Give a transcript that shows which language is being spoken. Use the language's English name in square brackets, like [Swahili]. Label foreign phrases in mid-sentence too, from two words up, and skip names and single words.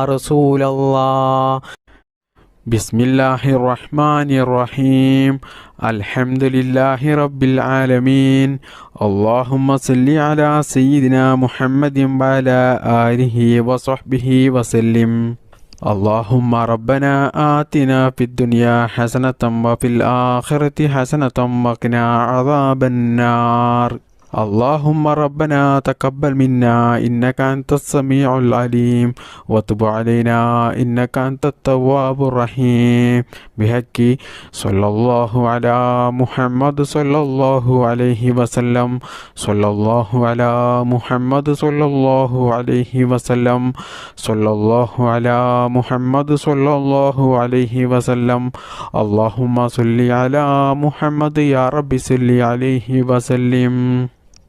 [Arabic] رسول الله بسم الله الرحمن الرحيم الحمد لله رب العالمين اللهم صل على سيدنا محمد وعلى آله وصحبه وسلم اللهم ربنا آتنا في الدنيا حسنة وفي الآخرة حسنة وقنا عذاب النار اللهم ربنا تقبل منا إنك أنت السميع العليم وتب علينا إنك أنت التواب الرحيم بحق صلى الله على محمد صلى الله عليه وسلم صلى الله على محمد صلى الله عليه وسلم صلى الله على محمد صلى الله عليه وسلم اللهم صل على محمد يا رب صل عليه وسلم